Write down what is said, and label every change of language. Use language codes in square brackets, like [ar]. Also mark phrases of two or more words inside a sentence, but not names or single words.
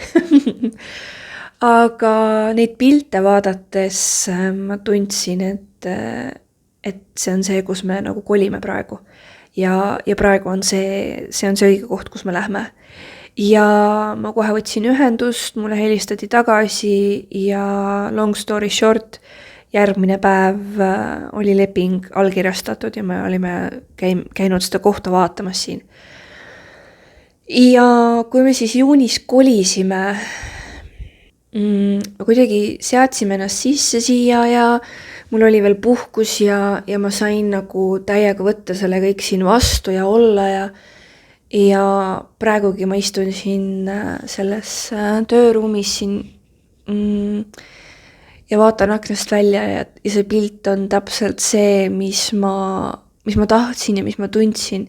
[et] Aga neid pilte vaadates ma tundsin, et see on see, kus me nagu kolime praegu. Ja praegu on see on see õige koht, kus me lähme. Ja ma kohe võtsin ühendust, mulle helistati tagasi ja [en] long story short, [et] järgmine päev oli leping allkirjastatud ja me olime käinud seda kohta vaatamas siin. Ja kui me siis juunis kolisime, kuidagi seadsime ennast sisse siia ja mul oli veel puhkus ja ma sain nagu täiega võtta selle kõik siin vastu ja olla ja praegugi ma istun siin selles tööruumis siin ja vaatan aknast välja ja see pilt on täpselt see, mis ma tahtsin ja mis ma tundsin.